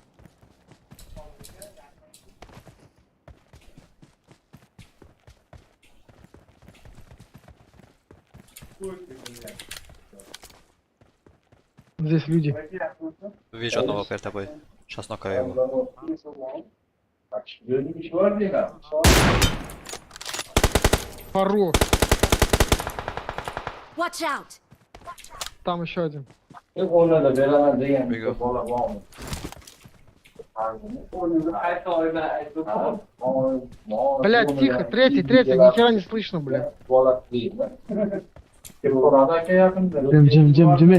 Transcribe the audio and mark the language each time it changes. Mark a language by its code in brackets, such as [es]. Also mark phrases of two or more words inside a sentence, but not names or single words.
[ru] Здесь люди. Вижу одного перед тобой. Сейчас нокаю его. Хорош. [en] Watch out! [ru] Там еще один. Бегу. Блядь, тихо, третий, ни хера не слышно, блядь. Cem.